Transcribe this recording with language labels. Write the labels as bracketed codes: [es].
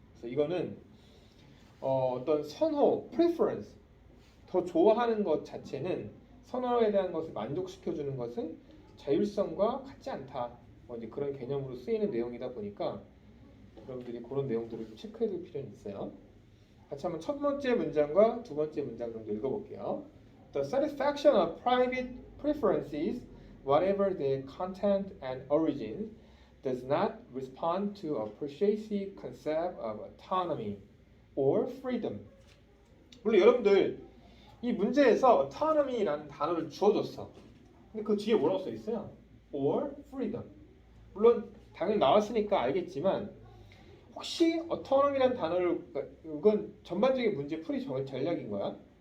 [ko] 그래서 이거는 어떤 선호, preference, 더 좋아하는 것 자체는 선호에 대한 것을 만족시켜주는 것은 자율성과 같지 않다. 뭐 이제 그런 개념으로 쓰이는 내용이다 보니까 여러분들이 그런 내용들을 좀 체크해둘 필요는 있어요. 같이 한번 첫 번째 문장과 두 번째 문장 정도 읽어볼게요. [en] The satisfaction of private preferences, whatever their content and origin, does not respond to a persuasive concept of autonomy or freedom. [ko] 물론 여러분들 이 문제에서 autonomy라는 단어를 주어줬어. 근데 그 뒤에 뭐라고 써 있어요? [en] or freedom. [ko] 물론 당연히 나왔으니까 알겠지만 혹시 autonomy라는 단어를, 이건 전반적인 문제 풀이 전략인 거야.